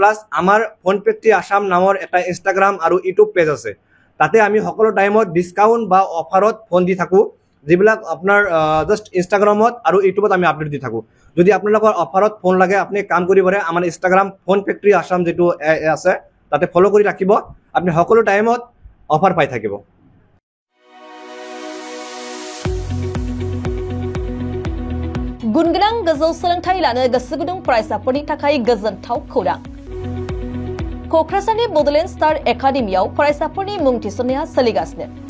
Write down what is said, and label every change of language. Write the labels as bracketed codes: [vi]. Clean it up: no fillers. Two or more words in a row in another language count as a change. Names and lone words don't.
[as] প্লাছ আমাৰ ফোন ফেক্টৰি আসাম নামৰ এটা ইনষ্টাগ্ৰাম আৰু ইউটিউব পেজ আছে, তাতে আমি সকলো টাইমত ডিছকাউণ্ট বা অফাৰত ফোন দি থাকোঁ, যিবিলাক আপোনাৰ জাষ্ট ইনষ্টাগ্ৰামত আৰু ইউটিউবত আমি আপডেট দি থাকোঁ। যদি আপোনালোকৰ অফাৰত ফোন লাগে আপুনি কাম কৰিব পাৰে, আমাৰ ইনষ্টাগ্ৰাম ফোন ফেক্টৰি আসাম যিটো আছে তাতে ফ'ল' কৰি ৰাখিব, আপুনি সকলো টাইমত অফাৰ পাই থাকিব। [brx] गुनगोनां गोजौ सोलोंथाइ लानो गोसो गुदुं फरायसाफोरनि थाखाय गोजोनथाव खौरां। क'क्राझारनि बड'लेण्ड स्टार एकाडेमियाव फरायसाफोरनि मुं थिसननाया सोलिगासिनो।